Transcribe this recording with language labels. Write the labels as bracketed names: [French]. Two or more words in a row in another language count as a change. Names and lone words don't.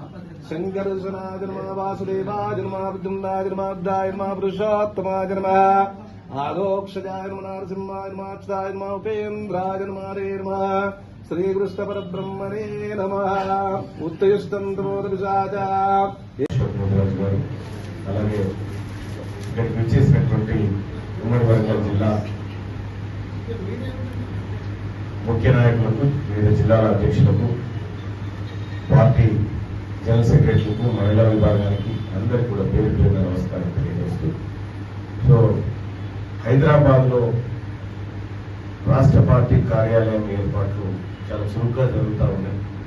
[Sanskrit] शंकरशनाय नमः। वासुदेवाय नमः। विद्युम्नाय नमः। बुद्धाय नमः। पुरुषोत्तमाय नमः। आलोक्षजाय नमः। नरसिंहाय नमः। अच्युताय नमः। उपेन्द्राय नमः। हरे नमः। श्रीकृष्ण परब्रह्मणे नमः। उत्तिष्ठन्तमोदपिशाचा। [Telugu] అలాగే ఇక్కడికి వచ్చేసినటువంటి ఉమ్మడి వరంగల్ జిల్లా ముఖ్య నాయకులకు, వివిధ జిల్లాల అధ్యక్షులకు, పార్టీ [English] general secretaries, [Telugu] మహిళా విభాగానికి అందరికీ కూడా పేరు పేరున నమస్కారం తెలియజేస్తూ, సో హైదరాబాద్లో రాష్ట్ర పార్టీ కార్యాలయం ఏర్పాట్లు చాలా చురుగ్గా జరుగుతూ ఉన్నాయి.